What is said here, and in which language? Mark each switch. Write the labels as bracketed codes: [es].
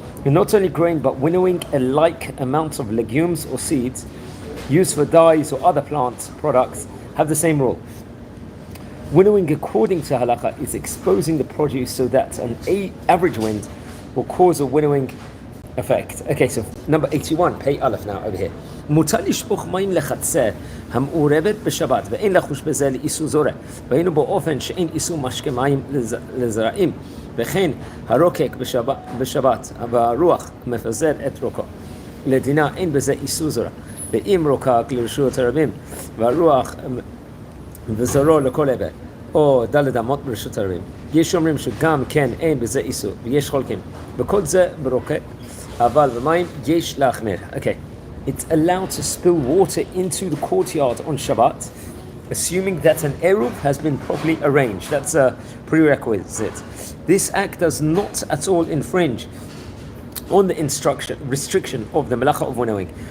[en] And not only grain, but winnowing a like amount of legumes or seeds used for dyes or other plant products have the same rule. Winnowing according to halakha is exposing the produce so that an average wind will cause a winnowing effect. Okay, so number 81, pay aleph now over here. [he] מותר לשפוך מים לחצר המעורבת בשבת ואין לחוש בזה לאיסור זורע והיינו באופן שאין איסור משקה מים לזרעים וכן הרוקק בשבת והרוח מפזר את רוקו לדינה אין בזה איסור זורע ואם רוקק לרשות הרבים והרוח וזרו לכל עבר או דלת אמות ברשות הרבים יש אומרים שגם כן אין בזה איסור ויש חולקים בכל זה ברוקק אבל במים יש להחמיר. [en] Okay, it's allowed to spill water into the courtyard on Shabbat, assuming that an eruv has been properly arranged. That's a prerequisite. This act does not at all infringe on the restriction of the melacha of winnowing.